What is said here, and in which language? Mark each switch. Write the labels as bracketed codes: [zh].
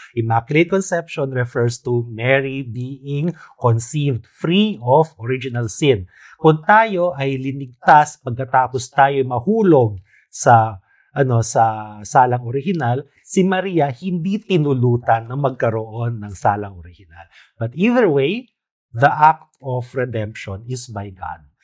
[en] Immaculate Conception refers to Mary being conceived free of original sin. [tl] Kung tayo ay linigtas pagkatapos tayo mahulog sa salang orihinal, si Maria hindi tinulutan na magkaroon ng salang orihinal. [en] But either way, the act of redemption is by God.